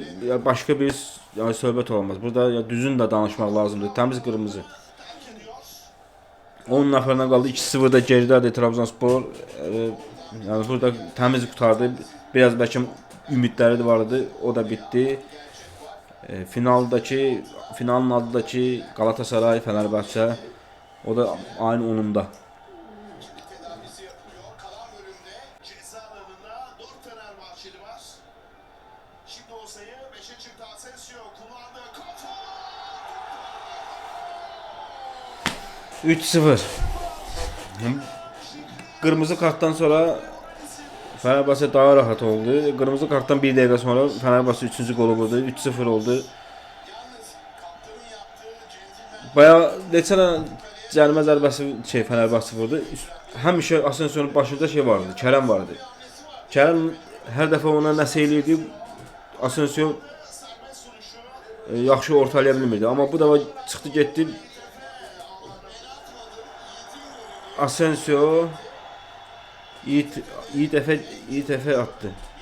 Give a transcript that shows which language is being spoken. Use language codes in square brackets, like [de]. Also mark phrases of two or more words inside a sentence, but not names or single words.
[az] Ya başqa bir yəni söhbət olmaz. Burada ya düzün də danışmaq lazımdır. Təmiz qırmızı. 10 nəfərlə qaldı. 2-0 da geridədir Trabzonspor. Yəni burada təmiz qurtardı. Biraz bəlkə ümidləri vardı. O da bitdi. Finalın adı da ki Galatasaray Fenerbahçe. O da ayın 10'unda. ...3-0. [tr] Kırmızı karttan sonra Fenerbahçe daha rahat oldu. Kırmızı karttan bir dakika sonra Fenerbahçe 3. golü vurdu. 3-0 oldu. [az] Bayağı desene cərimə zərbəsi Fenerbahçe vurdu. Həmişə Asensio'nun başında vardı. Kerem vardı. Kerem hər dəfə ona nəsə eləyirdi. Asensio yaxşı ortalaya bilmirdi. Amma bu dəfə çıxdı getdi. Asensio iyi dəfə attı.